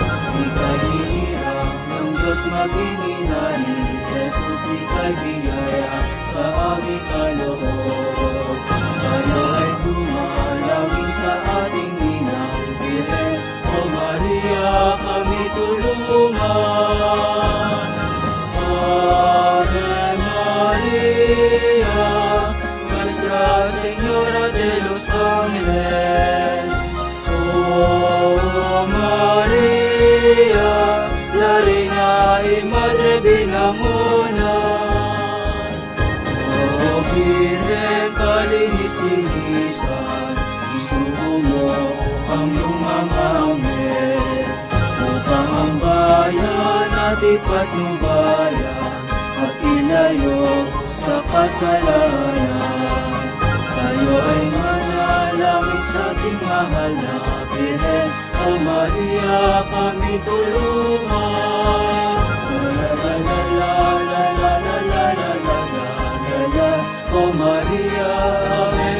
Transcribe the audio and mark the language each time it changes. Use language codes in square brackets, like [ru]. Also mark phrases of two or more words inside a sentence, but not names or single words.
[tl] Ika'y hinirang ng Diyos maging ina ni Jesus, ika'y biyaya sa aming kaloob. Tayo ay dumalangin sa ating inang Birhen, O Maria, kami tulungan. [la] Ave Maria, [es] Nuestra Señora de los Ángeles. Oh Maria, la Reina y Madre binamunan. [tl] Oh Birhen kalinis-linisan, isugo mo ang iyong mga anghel, upang ang bayan at ipatnubayan at ilayo sa kasalanan. Tayo ay manalangin sa ating mahal na Birhen, O Maria, kami tulungan. La la la la la la la la la la la la, O Maria,